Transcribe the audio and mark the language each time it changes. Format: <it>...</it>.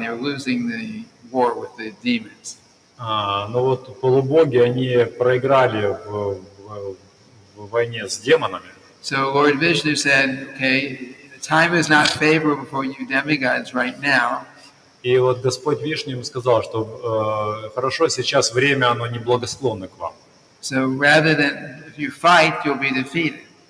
<en>They were losing the war with the demons.</en> <ru>Но вот полубоги, они проиграли в войне с демонами.</ru> <en>So Lord Vishnu said, okay, the time is not favorable for you demigods right now.</en> <ru>И вот Господь Вишну им сказал, что хорошо, сейчас время, оно не благосклонно к вам.</ru> <en>So rather than if you fight, you'll be defeated.</en>